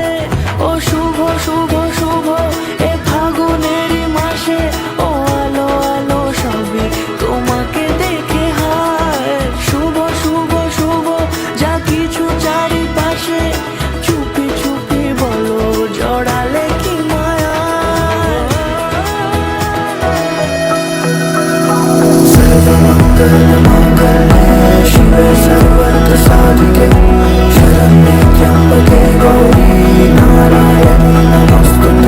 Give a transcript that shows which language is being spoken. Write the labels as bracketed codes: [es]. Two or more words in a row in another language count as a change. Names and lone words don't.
[bn] ও শুভ শুভ শুভ এ ফাগুনেরই মাসে, ও আলো আলো সবই তোমাকে দেখে হায়। শুভ শুভ শুভ যা কিছু চারিপাশে, চুপি চুপি বলো জড়ালে কি মায়া। [sa] शिवे सर्वत्र साधिके शरण्ये त्र्यंबके गौरी नारायणी नमोस्तुते।